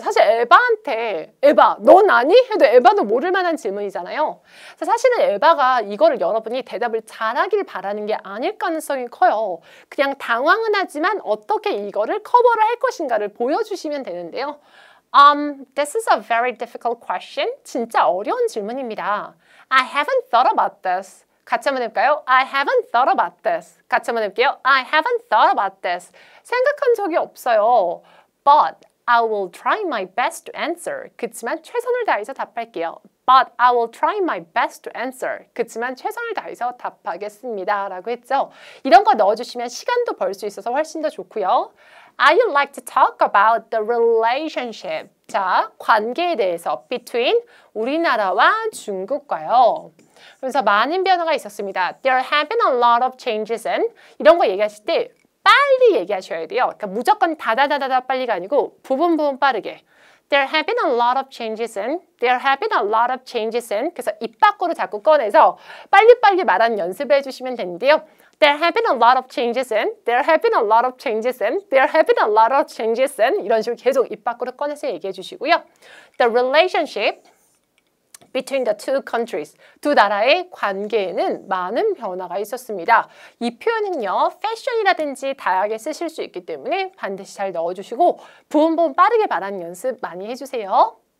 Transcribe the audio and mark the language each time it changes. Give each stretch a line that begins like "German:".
Korean: 사실 에바한테 에바, 넌 아니? 해도 에바도 모를 만한 질문이잖아요. 사실은 에바가 이거를 여러분이 대답을 잘하길 바라는 게 아닐 가능성이 커요. 그냥 당황은 하지만 어떻게 이거를 커버를 할 것인가를 보여주시면 되는데요.
English: This is a very difficult question.
Korean: 진짜 어려운 질문입니다.
English: I haven't thought about this.
Korean: 같이 한번 해볼까요?
English: I haven't thought about this.
Korean: 같이 한번 해볼게요.
English: I haven't thought about this.
Korean: 생각한 적이 없어요.
English: But I will try my best to answer.
Korean: 그치만 최선을 다해서 답할게요.
English: But I will try my best to answer.
Korean: 그치만 최선을 다해서 답하겠습니다. 라고 했죠. 이런 거 넣어주시면 시간도 벌 수 있어서 훨씬 더 좋고요.
English: I would like to talk about the relationship.
Korean: 자, 관계에 대해서 between 우리나라와 중국과요. 그래서 많은 변화가 있었습니다.
English: There have been a lot of changes in
Korean: 이런 거 얘기하실 때 빨리 얘기하셔야 돼요. 그러니까 무조건 다다다다다 빨리가 아니고 부분 빠르게.
English: There have been a lot of changes in. There have been a lot of changes in.
Korean: 그래서 입 밖으로 자꾸 꺼내서 빨리빨리 말하는 연습을 해주시면 되는데요.
English: There have been a lot of changes in. There have been a lot of changes in. There have been a lot of changes in.
Korean: 이런 식으로 계속 입 밖으로 꺼내서 얘기해 주시고요.
English: The relationship between the two countries.
Korean: 두 나라의 관계에는 많은 변화가 있었습니다. 이 표현은요. 패션이라든지 다양하게 쓰실 수 있기 때문에 반드시 잘 넣어주시고 부분 빠르게 말하는 연습 많이 해주세요.